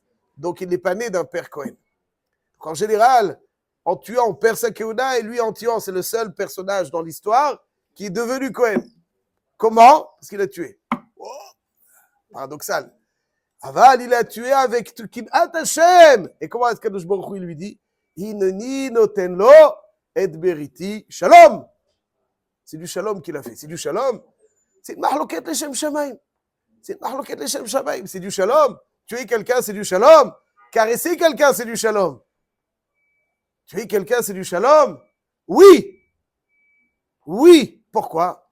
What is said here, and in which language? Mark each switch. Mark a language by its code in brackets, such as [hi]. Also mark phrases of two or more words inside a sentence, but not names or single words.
[fr] Donc, il n'est pas né d'un père Cohen. Donc, en général, en tuant, on perd sa keuna, et lui, en tuant, c'est le seul personnage dans l'histoire qui est devenu Cohen. Comment? Parce qu'il a tué. Oh, paradoxal. Aval, il a tué avec [he] קנאת השם. [fr] Et comment est-ce qu' [he] הקדוש ברוך הוא [fr] lui dit? [he] הנני נותן לו את בריתי שלום. [fr] C'est du shalom qu'il a fait. C'est du shalom. C'est une [he] מחלוקת לשם שמים. [fr] C'est une [he] מחלוקת לשם שמים. [fr] C'est du shalom. Tuer quelqu'un, c'est du shalom. Caresser quelqu'un, c'est du shalom. Tuer quelqu'un, c'est du shalom? Oui. Oui. Pourquoi?